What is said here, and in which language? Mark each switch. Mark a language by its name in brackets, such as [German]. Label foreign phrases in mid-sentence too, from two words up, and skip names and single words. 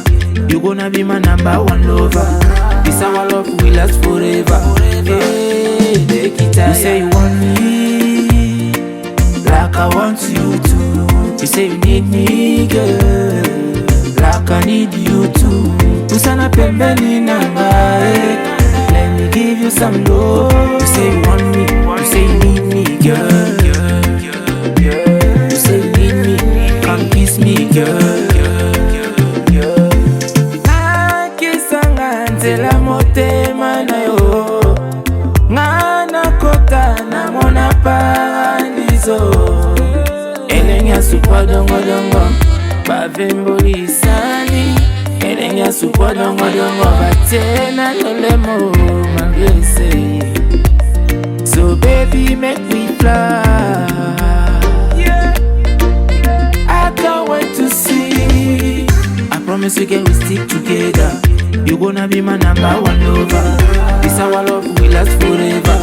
[English] You gonna be my number one lover. This our love will last forever. Hey, take it out. You say you want me, like I want you to. You say you need me, girl, like I need you too. [Lingala] Usana pembeni nanga, [English] let me give you some love. You say you want me, you say you need me, girl. You say you need me, come kiss me, girl. [Lingala] Nakisanga nzela motema na yo, ngana kota na mona paradiso. Elenya supa dongo dongo, bavemboli isani. Elenya supa dongo dongo, batena lolemo manglese. [English] So baby make me fly. I can't wait to see. I promise you we stick together. You gonna be my number one lover. This our love will last forever.